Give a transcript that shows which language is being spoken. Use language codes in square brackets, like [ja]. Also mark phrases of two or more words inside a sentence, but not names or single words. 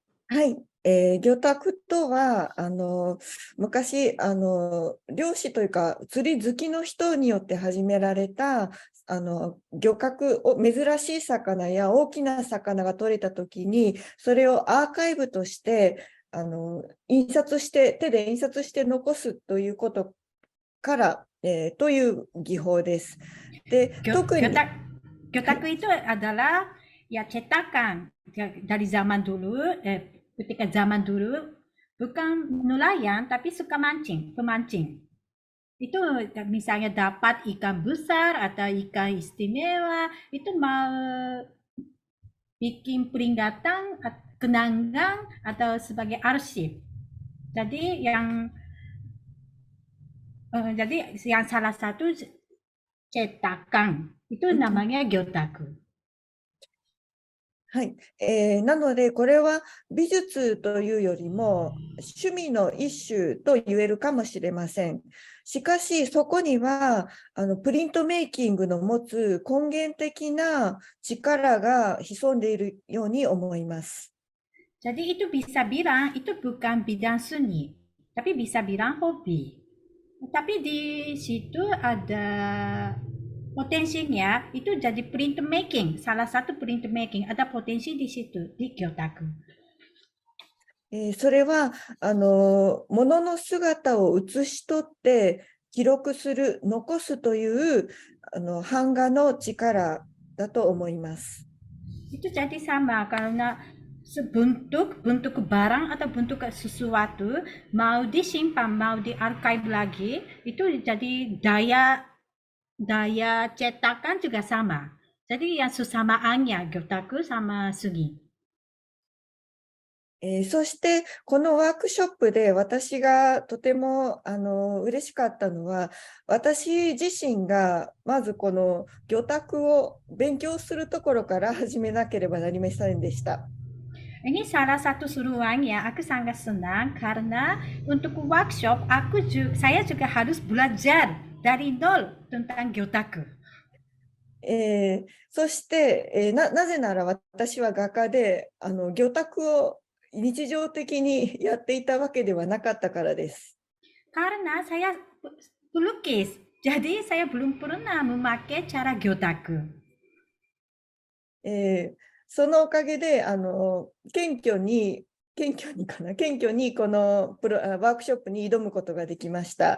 [ja] はい、魚拓とは昔漁師というか釣り好きの人によって始められた漁獲を珍しい魚や大きな魚が取れた時にそれをアーカイブとして手で印刷して残すということから、という技法です。で、特に、はい、 [id] Gyotaku itu adalah ya cetakan dari zaman dulu, ketika zaman dulu bukan nelayan tapi suka mancing, pemancing. Itu misalnya dapat ikan besar atau ikan istimewa, itu mau bikin peringatan, kenangan atau sebagai arsip. Jadi yang salah satu cetakan itu [ja] うん、 [id] namanya gyotaku. [ja] はい、なので、これは美術というよりも趣味の一種と言えるかもしれません。しかし、そこにはプリントメイキングの持つ根源的な力が潜んでいるように思います。 [id] Jadi itu bisa bilang itu bukan bidang seni, tapi bisa bilang hobi. Tapi di situ ada potensinya itu jadi [en] print making, [id] salah satu [en] print making, [id] ada potensi di situ di Kyotaku. [ja] それは物の姿を写し取って記録する、残すという版画の力だと思います。 [id] Itu jadi sama karena bentuk barang atau bentuk sesuatu mau disimpan mau diarchive lagi itu jadi daya daya cetakan juga sama. Jadi yang susamaannya Gyotaku sama Sugi. [ja] そして、このワークショップで私がとても嬉しかったのは、私自身がまずこの魚拓を勉強するところから始めなければなりませんでした。 [id] Ini salah satu suruhan yang aku sangat senang karena untuk workshop saya juga harus belajar dari nol tentang Gyotaku. [ja] そして、なぜなら私は画家で魚拓を日常的にやっていたわけではなかったからです。 [id] Karena saya pelukis, jadi saya belum pernah memakai cara Gyotaku. [ja] えーそのおかげで謙虚にこのワークショップに挑むことができました。